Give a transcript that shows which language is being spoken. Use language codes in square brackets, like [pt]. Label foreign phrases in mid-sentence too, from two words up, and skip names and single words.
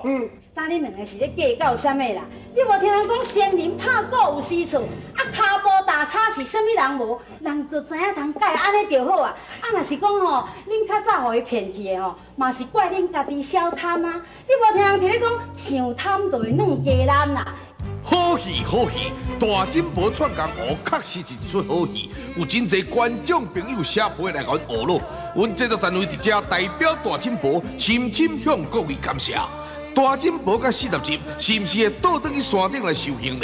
[nan] 当你两个是咧计较啥物啦？你无听人讲仙人拍鼓有死处，啊骹步打叉是啥物人无？人就知影通改，安尼就好啊。啊若是讲吼，恁较早互伊骗去的吼，嘛是怪恁家己小贪啊。你无听人伫咧讲，想贪就会软鸡蛋啦。好戏，大金箔串江湖确实是一出好戏，有真侪观众朋友写批来甲阮学咯。阮制作单位伫遮代表大金箔深深向各位感谢。大金箔甲40集是毋是会倒转去山顶来受刑呢？